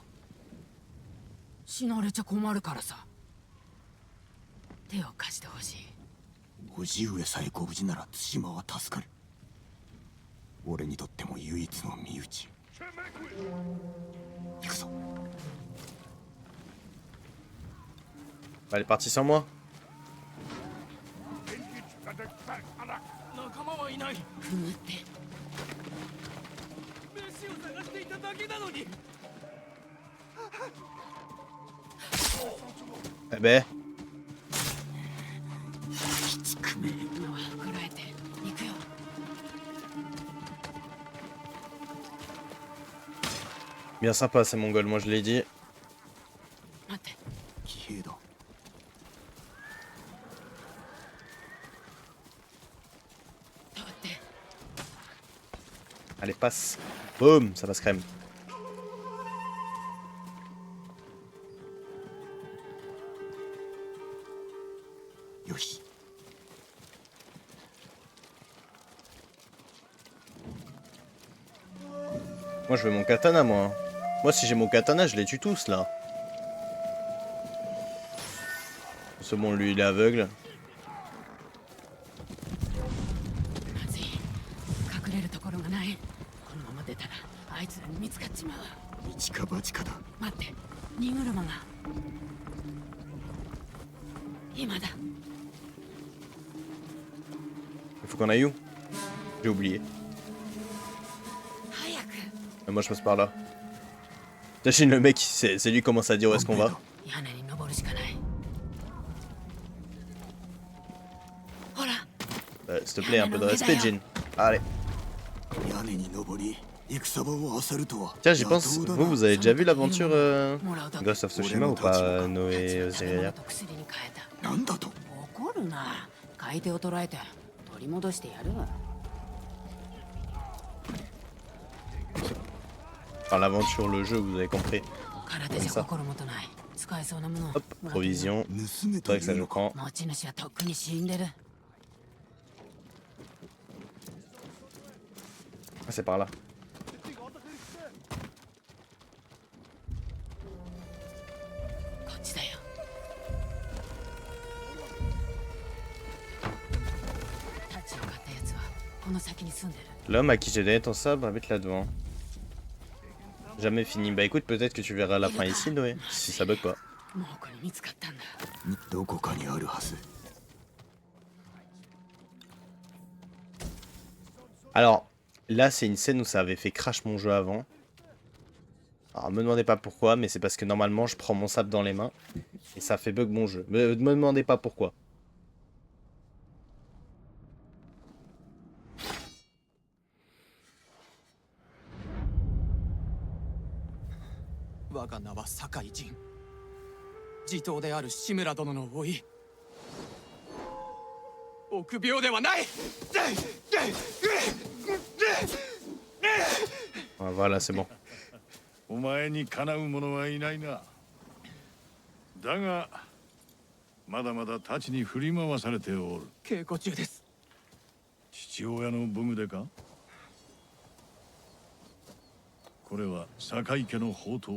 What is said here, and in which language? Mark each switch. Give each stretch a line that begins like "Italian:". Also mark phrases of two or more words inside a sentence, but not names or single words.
Japanese: 死なれちゃ困るからさ手を貸してほしい叔父上さえご無事なら対馬は助かる。俺にとっても唯一の身内。行くぞ。
French: Elle est partie sans moi.
Japanese: 仲間はいない。ふむって飯を探していただけなのに。
French: Eh ben.
Japanese: 今はこらえて行くよ
French: Bien sympa ces mongols, moi je l'ai dit.
Japanese: 待って騎兵だ。通って
French: Allez, passe. Boum, ça passe crème. Yoshi. Moi je veux mon katana, moi. Moi si j'ai mon katana, je les tue tous là. C'est bon, lui il est aveugle.
Japanese: まずい隠れるところがないこのまま出たらあいつらに見つかっちまう一か八かだ。待って荷車が今だ
French: Il faut qu'on aille où? J'ai oublié.
Japanese: 早く
French: Mais moi je passe par là. T'imagines le mec, c'est lui qui commence à dire où est-ce qu'on va.
Japanese: 屋根に登るしかないほら
French: S'il te plaît, un peu de respect, Jin. Allez.
Japanese: 屋根に登り戦場を漁るとは。
French: Tiens, j'y pense,
Japanese: 野党だな。
French: vous avez déjà vu l'aventure Ghost of Tsushima ou pas, Noé Ozeria?
Japanese: と薬に変えたなんだと？怒るな買い手を捕らえて取り戻してやるわ
French: Enfin, l'aventure, le jeu, vous avez compris.
Japanese: 空手じゃ心もとない使えそうなもの
French: Hop, provision.
Japanese: 盗め
French: C'est
Japanese: と
French: vrai que
Japanese: い
French: ça
Japanese: う
French: je
Japanese: のか？
French: prends.
Japanese: 持ち主はとっくに死んでる
French: Ah, c'est par là.
Japanese: こっちだよタッチを買ったやつはこの先に住んでる
French: L'homme à qui j'ai donné ton sabre habite là devant. Jamais fini. Bah écoute, peut-être que tu verras la fin ici, Noé. Si ça bug pas.
Japanese: もうこれ見つかったんだどこかにあるはず。
French: Alors, là, c'est une scène où ça avait fait crash mon jeu avant. Alors, me demandez pas pourquoi, mais c'est parce que normalement, je prends mon sabre dans les mains. Et ça fait bug mon jeu. Me demandez pas pourquoi.
Japanese: 我が名は堺人地頭である志村殿の甥い臆病ではない
French: Ah, voilà, c'est bon.
Japanese: お前にかなう者はいないな。だがまだまだ太刀に振り回されておる。稽古中です。父親の武具でか。これは堺家の宝刀。